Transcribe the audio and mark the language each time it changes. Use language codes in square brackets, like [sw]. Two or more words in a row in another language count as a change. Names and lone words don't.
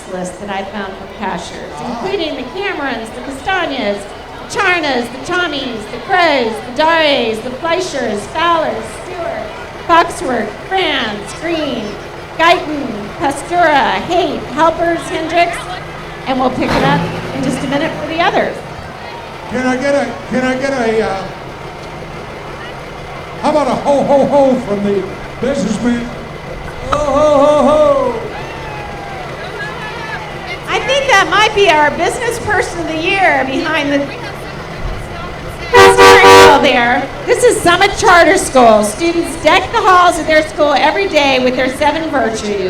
[en] list that I found from Cashiers, including the Camerons, the Castagnas, the Charnas, the Tommies, the Crows, the Dares, the Fleischers, Fowlers, Stewart, Foxworth, Franz, Green, Guyton, Pastura, Haight, Helpers, Hendricks, and we'll pick it up in just a minute for the others. Can I get a, how about a ho ho ho from the businessman? Ho ho ho ho! I think that might be our business person of the year behind the steering wheel there. This is Summit Charter School. Students deck the halls of their school every day with their 7 virtues.